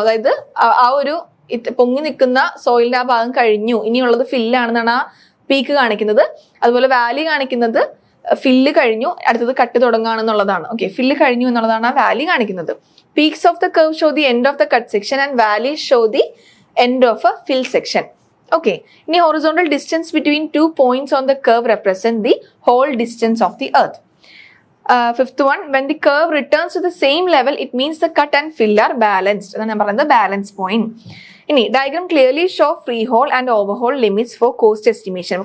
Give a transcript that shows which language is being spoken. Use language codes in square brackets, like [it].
[ml] അതായത് ആ ഒരു പൊങ്ങി നിൽക്കുന്ന സോയിലിന്റെ ആ ഭാഗം കഴിഞ്ഞു, ഇനിയുള്ളത് ഫില്ലാണെന്നാണ് ആ പീക്ക് കാണിക്കുന്നത്. അതുപോലെ വാലി കാണിക്കുന്നത് ഫില്ല് കഴിഞ്ഞു, അടുത്തത് കട്ട് തുടങ്ങുകയാണെന്നുള്ളതാണ്. ഓക്കെ. ഫില്ല് കഴിഞ്ഞു എന്നുള്ളതാണ് ആ വാലി കാണിക്കുന്നത്. [en] Peaks of the curve show the end of the cut section and valley show the end of a fill section. [ml] Okay. [en] ഇനി horizontal distance between 2 points on the curve represent the whole distance of the earth. Fifth one, when the curve returns to the same level, it means the cut and fill are balanced. [ml] അതാണ് ഞാൻ പറയുന്നത് balance point. [en] ഇനി diagram clearly show free haul and overhaul limits for cost estimation.